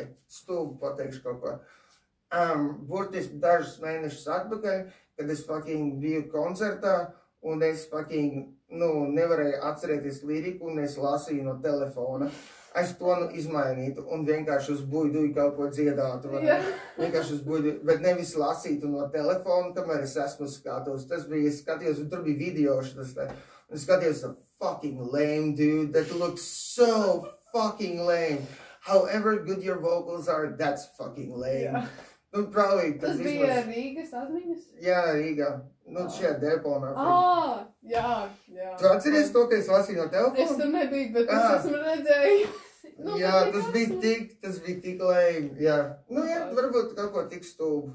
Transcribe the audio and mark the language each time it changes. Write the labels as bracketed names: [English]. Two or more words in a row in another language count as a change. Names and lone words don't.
[Latvian] Stulbi pateikšu kaut ko. Burtiski dažus mēnešus atpakaļ, kad es fucking biju koncertā, un es fucking, nevarēju atcerēties liriku, un es lasīju no telefona. Es to izmainītu, un vienkārši uz buiduju kaut ko dziedātu. Vienkārši uz buiduju, bet nevis lasītu no telefona, kamēr es esmu skatos. Tas bija, es skatījos, un tur bija videoši, es skatījos, [English] fucking lame, dude, that looks so fucking lame. However good your vocals are, that's fucking lame. Yeah. [Latvian] Tas bija Rīgas atmiņas? Jā, Rīgā. Šajā deponā. Jā. Tu atceries to, ka es lasīju no telefona? Es tur nebiju, bet es esmu redzējis. Jā, tas bija tik lame. Jā. Varbūt kaut ko tik stulbu.